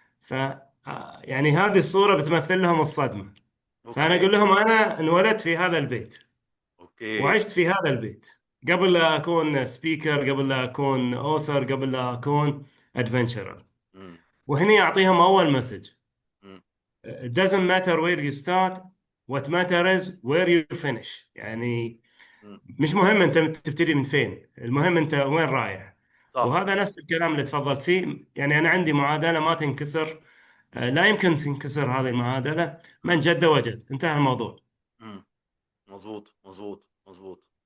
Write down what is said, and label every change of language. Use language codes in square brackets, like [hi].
[ar] ف يعني هذه الصورة بتمثل لهم الصدمة. فأنا اوكي. أقول لهم أنا انولدت في هذا البيت اوكي. وعشت في هذا البيت قبل لا أكون سبيكر، قبل لا أكون أوثر، قبل لا أكون أدفنتشرر. مم. وهني أعطيهم أول مسج: مم. [en] It doesn't matter where you start, what matters where you finish. [ar] يعني مم. مش مهم أنت تبتدي من فين، المهم أنت وين رايح. صح. وهذا نفس الكلام اللي تفضلت فيه. يعني أنا عندي معادلة ما تنكسر، لا يمكن تنكسر هذه المعادلة: من مم. جد وجد، انتهى الموضوع. مم. مظبوط مظبوط مظبوط.